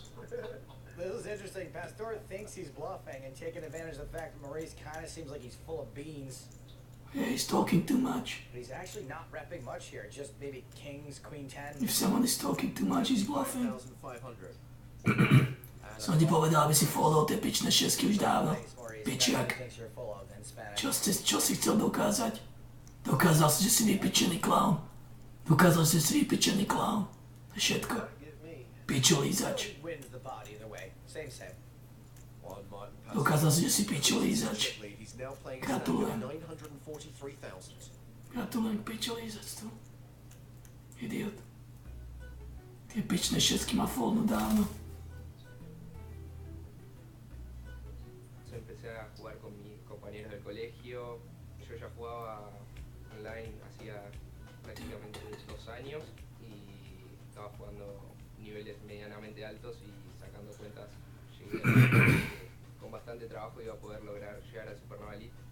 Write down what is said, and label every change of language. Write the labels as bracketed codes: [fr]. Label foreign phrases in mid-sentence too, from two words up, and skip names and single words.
[en] This is interesting. Pastor thinks he's bluffing and taking advantage of the fact that Maurice kind of seems like he's full of beans. Yeah, he's talking too much. But he's actually not repping much here. Just maybe kings, queen 10. If someone is talking too much, he's bluffing. 5,500. And [sk] Som ti povedal, aby si followol tie pičné šesky už dávno. Pičiak. Čo si chcel dokázať? Dokázal si, že si vypičený klaun. Dokázal si, že si vypičený klaun. To je všetko. Pičolízač. Dokázal si, že si pičolízač. Gratulujem. Gratulujem k pičolízactvu. Idiot. Tie pičné šesky ma foldnú dávno. [es] Empecé a jugar con mis compañeros del colegio. Yo ya jugaba online hacía prácticamente 2 años y estaba jugando niveles medianamente altos y sacando cuentas llegué a con bastante trabajo iba a poder lograr llegar al Supernova Elite.